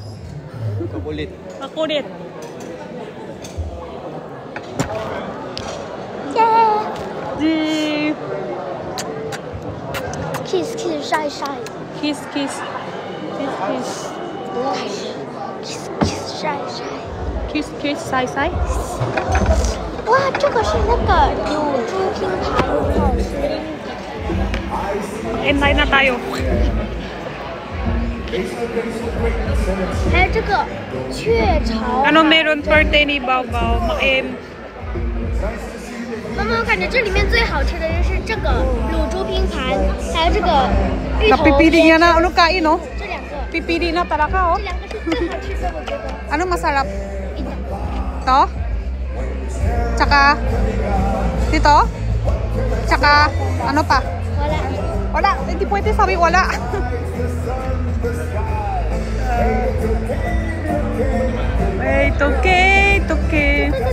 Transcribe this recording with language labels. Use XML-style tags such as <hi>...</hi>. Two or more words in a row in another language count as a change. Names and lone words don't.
<tl>Kakulit. Makulit. Yeah.</tl> <en>Kiss, kiss, shy, shy. Kiss, kiss. Kiss, kiss. Kiss, kiss, shy, shy. Kiss, kiss, shy, shy.</en> <zh>哇，这个是那个乳猪拼盘肉。</zh> <tl>Entay na tayo.</tl> <zh>还有这个雀巢。</zh> <tl>Ano meron birthday ni Bao-Bao?</tl> <zh>妈妈，我感觉这里面最好吃的就是这个卤猪拼盘，还有这个芋头。</zh> <tl>Napipili niya na ano kain, no?</tl> <zh>这两个，</zh> <tl>Pipili na talaga, oh.</tl> <zh>这两个是最好吃的，我觉得。</zh> <tl>Ano masarap? To? Tsaka? Dito? Tsaka? Ano pa? Wala. Wala. Hindi pwede sabi wala. Wait, okay. Okay.</tl>